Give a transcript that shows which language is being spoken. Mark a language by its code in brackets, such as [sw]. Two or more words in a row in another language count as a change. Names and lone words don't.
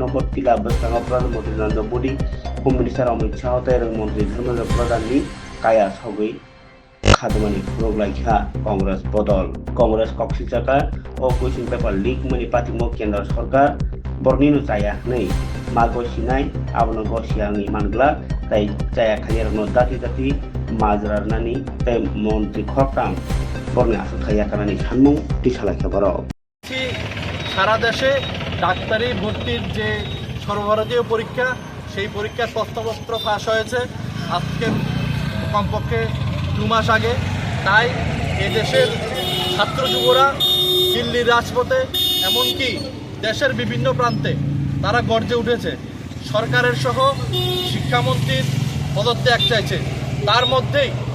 [trp] নম্বর tila basanga Pradhan Mantri Narendra Modi Home Minister Amit Shah tai reng Mantri Dharmendra Pradhan ni kaya sabai khadumani proglaikha Congress bodol Congress koksijaka o [en] question paper leak [trp] mani patimo [bn] kendra sarkar [trp] borni no chaya nei mago sinai abono gosiangi mangla tai chaya khayar no dati মাজরার নানি তাই মন্ত্রী খরতাম বর্ণে আসো খাইয়া কানানি সানমুং টিসালাখা বড় [bn] সারা দেশে ডাক্তারি ভর্তির যে সর্বভারতীয় পরীক্ষা সেই পরীক্ষার প্রশ্নপত্র ফাঁস হয়েছে আজকে কমপক্ষে 2 মাস আগে তাই এদেশের ছাত্র যুবরা দিল্লির রাজপথে এমনকি দেশের বিভিন্ন প্রান্তে তারা গর্জে উঠেছে সরকারের সহ শিক্ষামন্ত্রীর পদত্যাগ চাইছে তার মধ্যেই